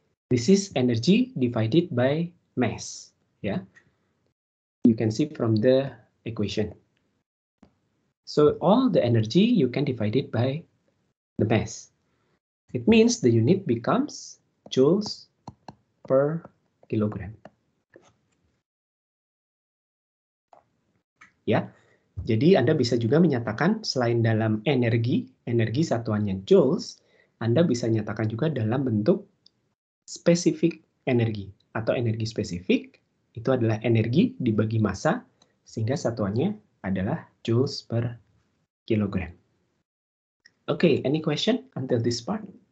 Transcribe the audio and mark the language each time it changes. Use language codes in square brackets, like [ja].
[en] This is energy divided by mass. Yeah, you can see from the equation. So all the energy you can divide it by the mass. It means the unit becomes joules per kilogram. [id] Ya, jadi Anda bisa juga menyatakan selain dalam energi satuannya joules, Anda bisa nyatakan juga dalam bentuk spesifik energi atau energi spesifik itu adalah energi dibagi massa, sehingga satuannya adalah joules per kilogram. [en] Okay, any question until this part?